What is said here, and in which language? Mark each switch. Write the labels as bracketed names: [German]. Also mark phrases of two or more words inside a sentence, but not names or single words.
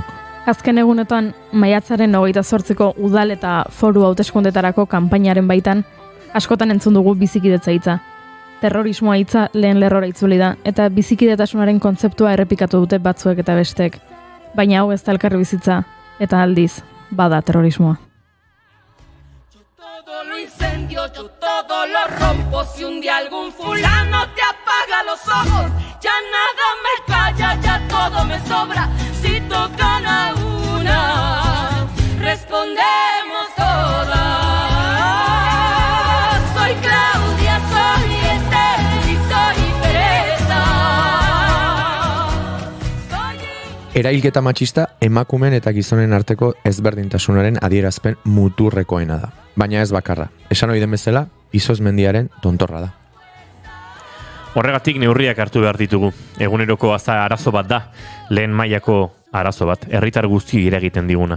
[Basque] Azken egunetan, maiatzaren 28ko udal eta foru hauteskundetarako kanpainaren baitan, askotan entzun dugu bizikidetza hitza. Terrorismoa hitza lehen lerrora itzuli da, eta bizikidetasunaren kontzeptua errepikatu dute batzuek eta bestek. Baina hau ez da elkarri bizitza, eta aldiz, bada terrorismoa. [Spanish] Yo todo lo incendio, yo todo lo rompo. Si un día algún fulano te apaga los ojos, ya nada me calla, ya todo me sobra. Si tocan a una, respondemos todas. Soy Claudia, soy Esther y soy Teresa. [Basque] Erailketa matxista emakumeen eta gizonen arteko ezberdintasunaren adierazpen muturrekoena da. Baina ez bakarra. Esan ohi den bezala, izozmendiaren tontorra da. Horregatik neurriak hartu behar ditugu. Eguneroko arazo bat da, lehen mailako arazo bat, herritar guzti eragiten diguna.